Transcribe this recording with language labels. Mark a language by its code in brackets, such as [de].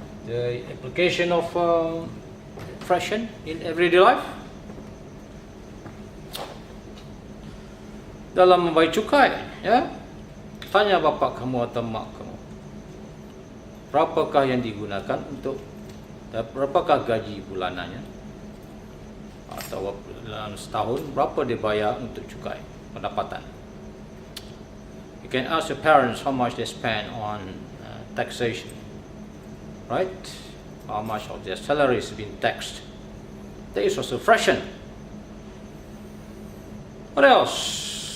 [en] The application of fraction in everyday life. [ms] Dalam membayar cukai, tanya bapak kamu atau mak kamu, berapakah yang digunakan untuk, berapakah gaji bulanannya, atau dalam setahun berapa dia bayar untuk cukai pendapatan. [en] You can ask your parents how much they spend on taxation, right? How much of their salary is being taxed. That is also fraction. What else?